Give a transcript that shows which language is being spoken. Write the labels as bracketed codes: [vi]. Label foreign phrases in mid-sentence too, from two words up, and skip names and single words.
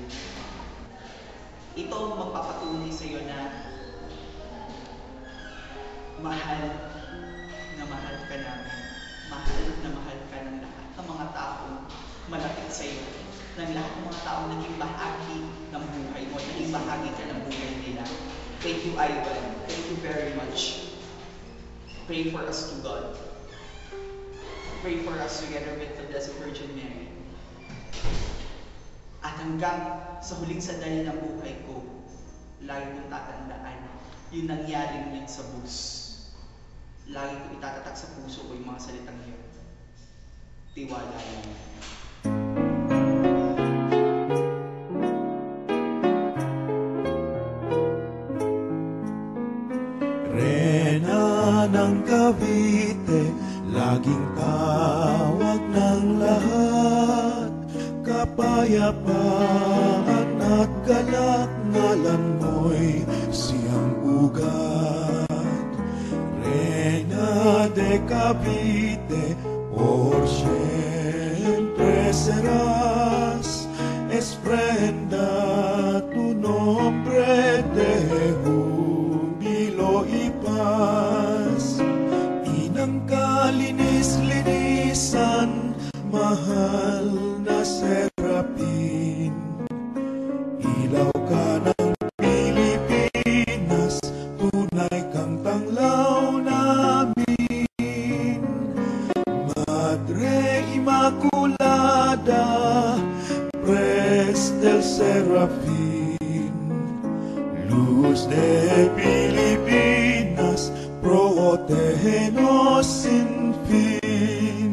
[tl] Ito ang magpapatuloy sa iyo na mahal ka namin. Mahal ka ng lahat ng mga taong malapit sa iyo. Ng lahat ng mga taong naging bahagi ng buhay mo, naging bahagi ka ng buhay nila. [en] Thank you, Ivan. Thank you very much. Pray for us to God. Pray for us together with the Blessed Virgin Mary. [tl] At hanggang sa huling sandali ng buhay ko, lagi kong tatandaan yung nangyaring yun sa bus. Lagi ko itatatak sa puso ko yung mga salitang yun. Tiwala lang. Ng Cavite, laging tawag ng lahat, kapayapaan at galak, ngalan mo'y siyang ugat. [es] Reina de Cavite, por siempre serás, esplenda tu nombre de júbilo y paz. [tl] Inang kalinis-linisan, mahal na Serapin. Ilaw ka ng Pilipinas, tunay kang tanglaw namin. [es] Madre Immaculada, serafín. Luz de Pilipinas, protégenos sin fin.